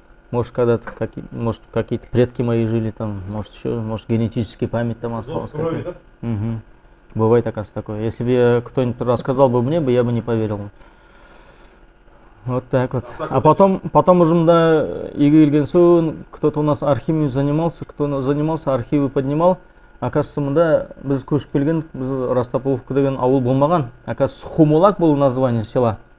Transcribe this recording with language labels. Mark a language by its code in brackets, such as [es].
[ru] Может, когда-то какие-то предки мои жили там, может, еще, может, генетическая память там осталась. Да? Угу. Бывает, оказывается, такое. Если бы кто-нибудь рассказал бы мне, я бы не поверил. Вот так вот. А потом уже да, кто-то у нас архивами занимался, кто занимался, архивы поднимал. Оказывается, да, [kk] біз көшіп келген, біз Растаповка деген ауыл болмаған. [ru] Оказывается, Хумалак было название села.